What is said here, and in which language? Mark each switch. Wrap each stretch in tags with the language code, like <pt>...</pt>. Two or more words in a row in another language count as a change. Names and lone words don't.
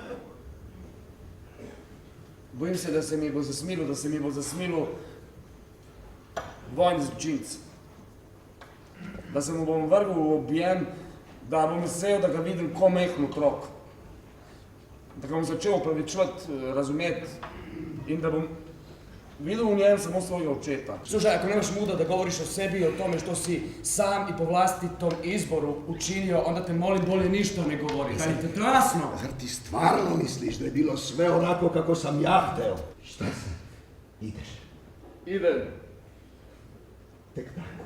<sl>Bojim se, da se mi bo zasmilil vojni zločinec. Da se mu bom vrgel v objem, da bom mislil, da ga vidim ko majhen otrok. Da ga bom začel opravičevati, razumeti in da bom videl v njem samo svojega očeta.</sl> <hr>Slušaj, ako nemaš muda da govoriš o sebi i o tome što si sam i po vlastitom izboru učinio, onda te molim bolje ništa ne govori. Da je te trasno.</hr> <sr>Zar ti stvarno misliš da je bilo sve onako kako sam ja hteo? Šta se? Ideš. Idem. Tek tako.</sr>